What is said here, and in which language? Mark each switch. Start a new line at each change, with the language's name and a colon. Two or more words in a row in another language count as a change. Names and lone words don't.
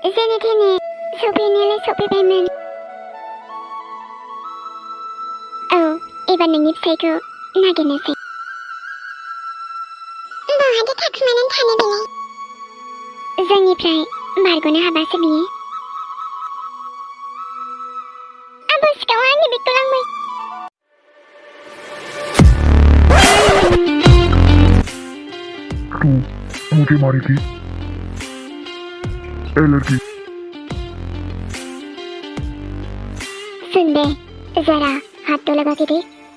Bodo: थेने सफैनायालाय सफैबायमोन। औ, एबार नोंनि फिसायखौ नागिरनोसै। बहाथो थाखुमानानै थानो बेलाय? जोंनिफ्राय बारग'नो हाबासो बियो। आबौ सिखावा आंनि बेगखौ लांबाय।
Hindi: तो मुझे मारेगी? ए लड़की, सुन बे, जरा हाथ तो लगा के देख।